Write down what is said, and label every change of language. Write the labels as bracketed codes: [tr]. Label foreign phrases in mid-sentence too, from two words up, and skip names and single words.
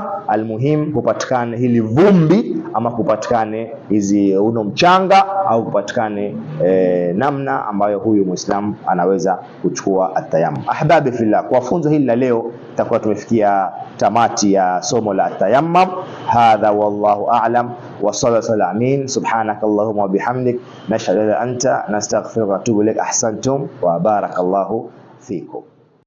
[sw] Almuhim kupatikane hili vumbi, ama kupatikane hizi mchanga, au kupatikane namna ambayo huyu Muislam anaweza kuchukua atayammum. [ar] أحبابي في الله, [sw] kwa funzo hili la leo tutakuwa tumefikia tamati ya somo la atayammum. [ar] هذا والله أعلم وصلى الله أمين. سبحانك اللهم وبحمدك، نشهد أن لا إله إلا أنت، نستغفرك وأتوب إليك. أحسنتم وبارك الله فيكم.